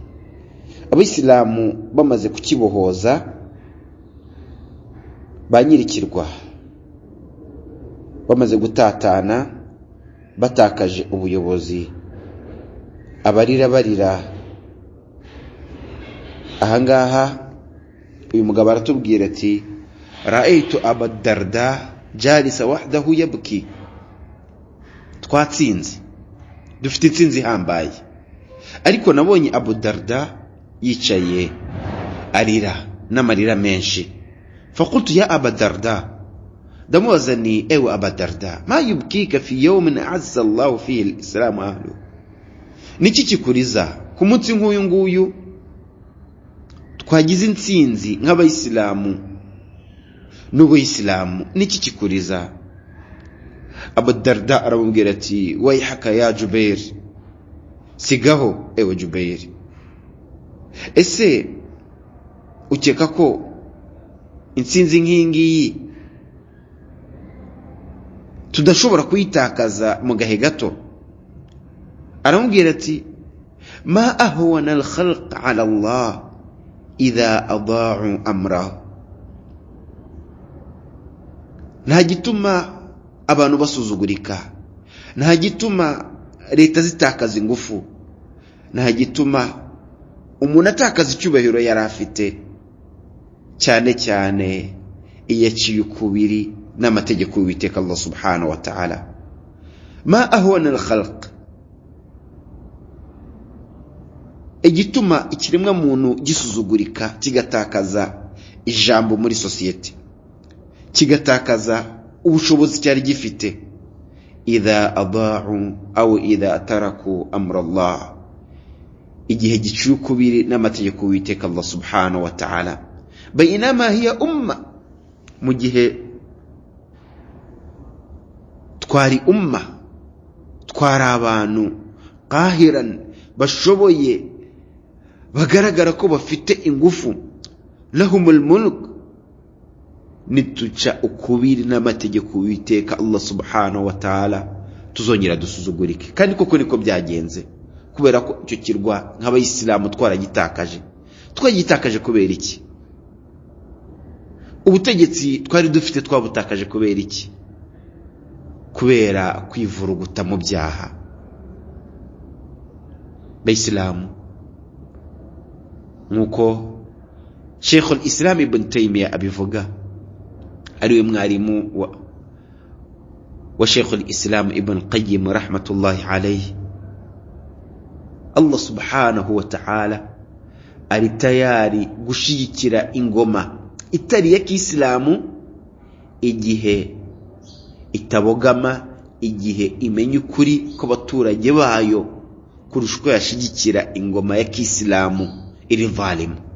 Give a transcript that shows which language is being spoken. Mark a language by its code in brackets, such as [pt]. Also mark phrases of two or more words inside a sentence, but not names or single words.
[rw] Abisilamu bamaze kukibohoza, ba nyirikirwa bamaze gutatana, batakaje ubuyobozi, abarira barira. Ahangaha uyu mugabo aratubwira ati [ar] رأيت أبو الدرداء جالسا وحده يبكي. [rw] Twatsinze, dufite intsinzi hambaye, ariko nabonye Abu Darda yicaye arira n'amarira menshi. [ar] فقلت يا أبا الدرداء, [rw] damwazani ewe Abu Darda, [ar] ما يبكيك في يوم أعز الله فيه الإسلام أهله. [rw] Niki kikuriza ku munsi nk'uyu nguyu twagize intsinzi nk'abayisilamu n'ubuyisilamu? Niki kikuriza? Abu Darda aramubwira ati [ar] ويحك يا جبير, [rw] sigaho ewe Jubair, ese ukeka ko intsinzi nk'ingiyi tudashobora kuyitakaza mu gahe gato? Aramubwira ati [ar] ما أهون الخلق على الله إذا أضاعوا أمره. [rw] Nta gituma abantu basuzugurika, nta gituma leta zitakaza ingufu, nta gituma umuntu atakaza icyubahiro yari afite, cyane cyane iyaciye ukubiri n'amategeko y'Uwiteka Allah [ar] سبحانه وتعالى. ما أهون الخلق, [rw] igituma ikiremwa muntu gisuzugurika kigatakaza ijambo muri society, kigatakaza ubushobozi cyari gifite, [ar] إذا أضاعوا أو إذا تركوا أمر الله, [rw] igihe giciye ukubiri n'amategeko y'Uwiteka Allah [ar] سبحانه وتعالى. بينما هي أمة, [rw] mu gihe twari umma, twari abantu qahiran, bashoboye, bagaragara ko bafite ingufu, [ar] لهم الملك, [rw] nituca ukubiri n'amategeko y'Uwiteka Allah [ar] سبحانه وتعالى [rw] tuzongera dusuzugurike. Kandi koko niko byagenze, kubera ko icyo kirwa nk'abayisilamu twaragitakaje. Twagitakaje kubera iki? Ubutegetsi twari dufite twabutakaje kubera iki? Kubera kwivuruguta mu byaha. Bayisilamu, nkuko Sheikh al-Islam Ibn Taymiyyah abivuga, ariwe mwarimu wa Sheikh al-Islam Ibn Qayyim [ar] رحمة الله عليه, [rw] Allah [ar] سبحانه وتعالى [rw] ari tayari gushigikira ingoma itari ya Kiislamu igihe itabogama, igihe imenya ukuri ko baturage bayo, kurusha uko yashigikira ingoma ya Kiislamu iri valimu.